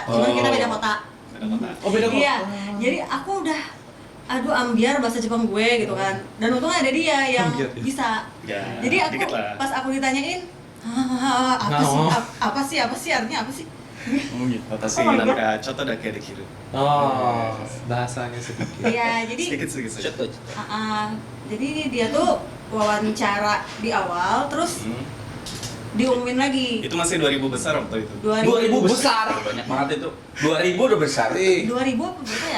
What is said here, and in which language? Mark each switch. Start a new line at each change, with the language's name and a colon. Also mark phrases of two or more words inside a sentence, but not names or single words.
Indonesian: Cuman Oh. kita beda kota. Beda kota. Oh, beda kok. Iya. Jadi aku udah aduh ambiar bahasa Jepang gue gitu kan. Dan untungnya ada dia yang Ambiar, ya? bisa. Ya, Jadi aku dikit lah. pas aku ditanyain, apa sih? Oh. Apa sih artinya apa sih? Oh gitu. Watashi
English: Oh my God.
Japanese: なんか ちょっと だけ できる.
Indonesian: Oh, bahasanya sedikit. Iya, jadi Sedikit saja. jadi dia tuh wawancara di awal terus Hmm. diumumin lagi. Itu masih 2000 besar waktu itu. 2000 besar. Banyak banget itu. 2000 udah besar. 2000 apa berapa ya?